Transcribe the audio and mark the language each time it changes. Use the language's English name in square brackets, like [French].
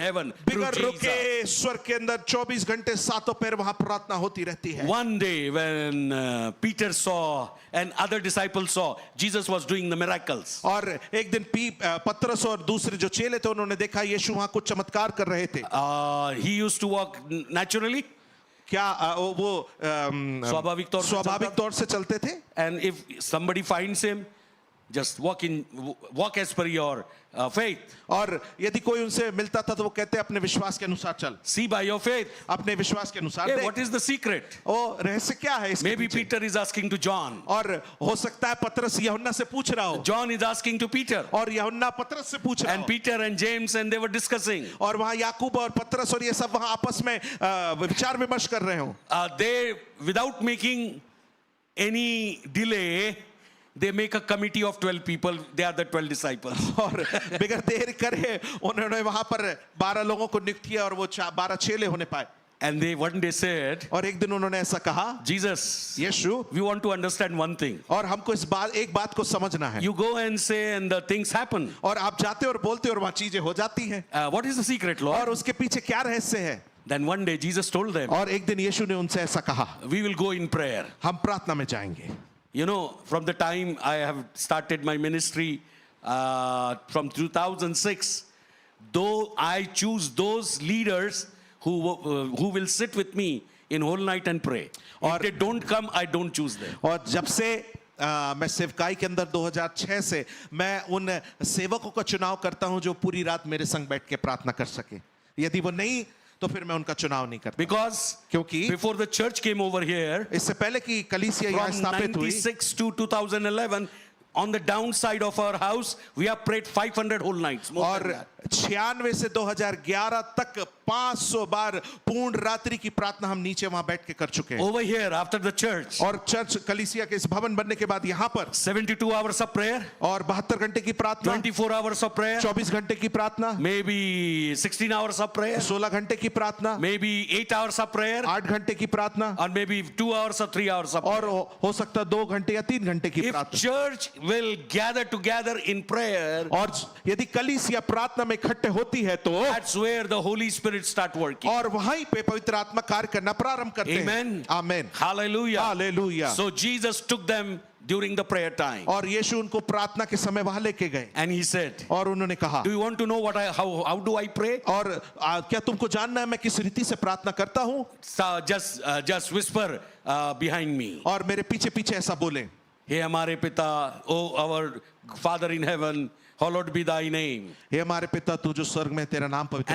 [Hindi] और [English] heaven through [Hindi] बिगर [English] Jesus. [Hindi] रुके स्वर्ग के अंदर 24 घंटे सातों पैर वहां प्रार्थना होती रहती है [English] One day, when Peter saw and other disciples saw, Jesus was doing the miracles. [Hindi] और एक दिन पतरस और दूसरे जो चेले थे उन्होंने देखा यीशु वहां कुछ चमत्कार कर रहे थे [English] He used to walk naturally, [Hindi] क्या वो स्वाभाविक तौर से स्वाभाविक चलता? तौर से चलते थे [English] and if somebody finds him, just walk as per your faith. [Hindi] और यदि कोई उनसे मिलता था तो वो कहते अपने विश्वास के अनुसार चल [English] See by your faith. [Hindi] अपने विश्वास के अनुसार [English] Hey, [Hindi] देख [English] what is the secret? [Hindi] ओ रहस्य क्या है इसके [English] Maybe [Hindi] पीछे? [English] Peter is asking to John. [Hindi] और हो सकता है पतरस यूहन्ना से पूछ रहा हो [English] John is asking to Peter. [Hindi] और यूहन्ना पतरस से पूछ रहा [English] And [Hindi] हो [English] Peter and James, and they were discussing. [Hindi] और वहां याकूब और पतरस और ये सब वहां आपस में विचार विमर्श कर रहे हो [English] They, without making any delay, they make a committee of 12 people. They are the 12 disciples. [Hindi] और बिगर देर करे उन्होंने वहां पर 12 लोगों को नियुक्त किया और वो 12 चेले होने पाए [English] And they one day said, [Hindi] और एक दिन उन्होंने ऐसा कहा [English] Jesus, [Hindi] Yeshu [English] we want to understand one thing. [Hindi] और हमको एक बात को समझना है [English] You go and say, and the things happen. [Hindi] और आप जाते और बोलते और वहां चीजें हो जाती हैं [English] What is the secret, Lord? [Hindi] और उसके पीछे क्या रहस्य है [English] Then one day Jesus told them, [Hindi] और एक दिन यीशु ने उनसे ऐसा कहा [English] we will go in prayer. [Hindi] हम प्रार्थना में जाएंगे [English] You know, from the time I have started my ministry from 2006, though I choose those leaders who will sit with me in whole night and pray. If they don't come, I don't choose them. [Hindi] और जब से मैं सेवकाई के अंदर 2006 से मैं उन सेवकों का चुनाव करता हूं जो पूरी रात मेरे संग बैठ के प्रार्थना कर सके यदि वो नहीं तो फिर मैं उनका चुनाव नहीं करता [English] Because [Hindi] क्योंकि [English] before the church came over here, [Hindi] इससे पहले कि कलीसिया यहाँ [English] from [Hindi] स्थापित हुई [English] 96 to 2011, on the downside of our house, we have prayed 500 whole nights. More than [Hindi] और [English] that. [Hindi] 96 से 2011 तक 500 बार पूर्ण रात्रि की प्रार्थना हम नीचे वहां बैठ के कर चुके हैं [English] Over here, after the church, [Hindi] और चर्च कलीसिया के इस भवन बनने के बाद यहाँ पर [English] 72 hours of prayer, [Hindi] और 72 घंटे की प्रार्थना [English] 24 hours of prayer, [Hindi] 24 घंटे की प्रार्थना [English] maybe 16 hours of prayer, [Hindi] 16 घंटे की प्रार्थना [English] maybe 8 hours of prayer, [Hindi] 8 घंटे की प्रार्थना [English] or maybe 2 hours or 3 hours of [Hindi] और [English] prayer. [Hindi] हो सकता 2 घंटे या 3 घंटे की [English] If [Hindi] प्रार्थना [English] church will gather together in prayer, [Hindi] और यदि कलीसिया प्रार्थना में इकट्ठे होती है तो [English] that's where the Holy Spirit start working. [Hindi] और वहीं पे पवित्र आत्मा कार्य करना प्रारंभ करते हैं [English] Amen. [Hindi] आमीन [English] Hallelujah. [Hindi] Hallelujah [English] So Jesus took them during the prayer time. [Hindi] और यीशु उनको प्रार्थना के समय वहां लेके गए [English] And he said, [Hindi] और उन्होंने कहा [English] do you want to know how do I pray? [Hindi] और क्या तुमको जानना है मैं किस रीति से प्रार्थना करता हूं [English] So just whisper behind me. [Hindi] और मेरे पीछे पीछे ऐसा बोले हे हमारे पिता, [English] oh our Father in heaven, hallowed be thy name. [Hindi] हे हमारे पिता तू जो स्वर्ग में है, तेरा नाम पवित्र